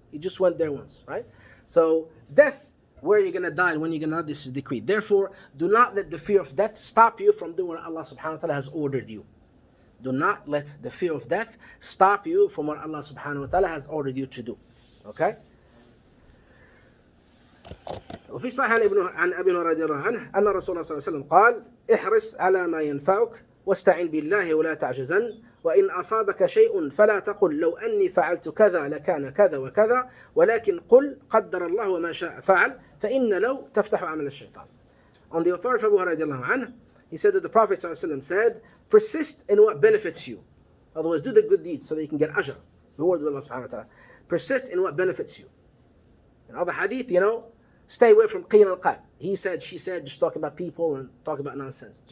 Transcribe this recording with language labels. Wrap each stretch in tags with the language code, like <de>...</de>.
<en>He just went there once, right? So death, where you're going to die and when you're going to die, this is decreed. Therefore, do not let the fear of death stop you from doing what Allah subhanahu wa ta'ala has ordered you. Do not let the fear of death stop you from what Allah subhanahu wa ta'ala has ordered you to do. Okay?</en> <ar>وفي صحيح عن أبي هريرة رضي الله عنه أن رسول الله صلى الله عليه وسلم قال احرص على ما ينفعك واستعن بالله ولا تعجزن وإن أصابك شيء فلا تقل لو أني فعلت كذا لكان كذا وكذا ولكن قل قدر الله وما شاء فعل فإن لو تفتح عمل الشيطان.</ar> <en>On the authority of Abu Hurairah radiallahu anhu, he said that the Prophet صلى الله عليه وسلم said, persist in what benefits you. Otherwise, do the good deeds so that you can get ajr, reward with Allah subhanahu wa ta'ala. Persist in what benefits you. In other hadith, stay away from qeel and qal. He said, she said, just talking about people and talking about nonsense.</en>